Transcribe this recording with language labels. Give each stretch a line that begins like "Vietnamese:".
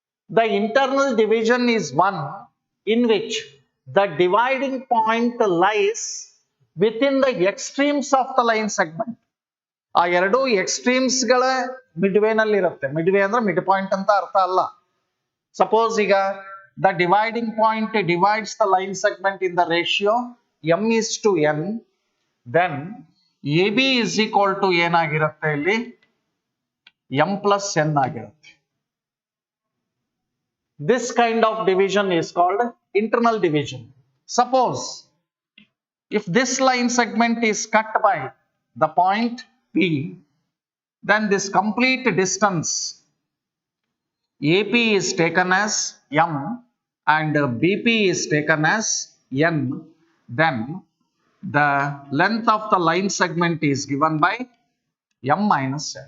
English: The internal division is one in which the dividing point lies within the extremes of the line segment.
Kannada: ಆ ಎರಡು extremes ಗಳ ಮಿಡ್ವೇ ನಲ್ಲಿ ಇರುತ್ತೆ. ಮಿಡ್ವೇ ಅಂದ್ರೆ mid point ಅಂತ ಅರ್ಥ ಅಲ್ಲ.
English: suppose
Kannada: ಈಗ
English: the dividing point divides the line segment in the ratio m:n, then AB is equal to
Kannada: ಏನಾಗಿರುತ್ತೆ ಇಲ್ಲಿ
English: m+n
Kannada: ಆಗಿರುತ್ತೆ.
English: This kind of division is called internal division. Suppose if this line segment is cut by the point P, then this complete distance AP is taken as m and BP is taken as n, then the length of the line segment is given by m-n.